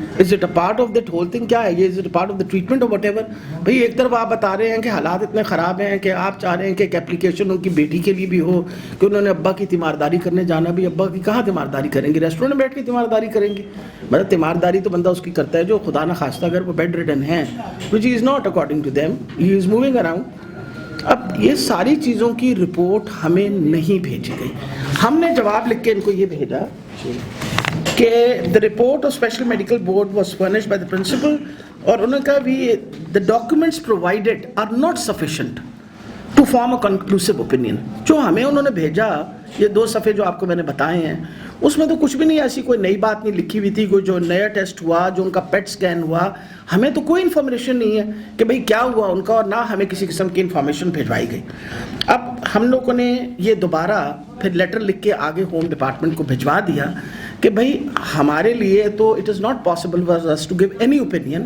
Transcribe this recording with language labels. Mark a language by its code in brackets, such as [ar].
[en] Is it a part of that whole thing? [ur] کیا ہے یہ؟ [en] Is it a part of the treatment اور whatever? [ur] بھائی ایک طرف آپ بتا رہے ہیں کہ حالات اتنے خراب ہیں کہ آپ چاہ رہے ہیں کہ ایک اپلیکیشن ان کی بیٹی کے لیے بھی ہو کہ انہوں نے ابا کی تیمارداری کرنے جانا بھی. ابا کی کہاں تیمارداری کریں گے؟ ریسٹورینٹ میں بیٹھ کے تیمارداری کریں گے؟ مطلب تیمارداری تو بندہ اس کی کرتا ہے جو خدا نہ خواستہ اگر وہ بیڈ ریڈن ہیں، [en] which is not according to them, he is moving around. [ur] اب یہ ساری چیزوں کی رپورٹ ہمیں نہیں بھیجی گئی. ہم نے جواب لکھ کے ان کو یہ بھیجا کہ [en] the report of special medical board was furnished by the principal, [ur] اور انہوں نے کہا [en] the documents provided are not sufficient to form a conclusive opinion. [ur] جو ہمیں انہوں نے بھیجا یہ 2 صفحے جو آپ کو میں نے بتائے ہیں، اس میں تو کچھ بھی نہیں، ایسی کوئی نئی بات نہیں لکھی ہوئی تھی. کوئی جو نیا ٹیسٹ ہوا، جو ان کا پیٹ سکین ہوا، ہمیں تو کوئی انفارمیشن نہیں ہے کہ بھئی کیا ہوا ان کا، اور نہ ہمیں کسی قسم کی انفارمیشن بھیجوائی گئی. اب ہم لوگوں نے یہ دوبارہ پھر لیٹر لکھ کے آگے ہوم ڈپارٹمنٹ کو بھجوا دیا کہ بھئی ہمارے لیے تو [en] It is not possible for us to give any opinion.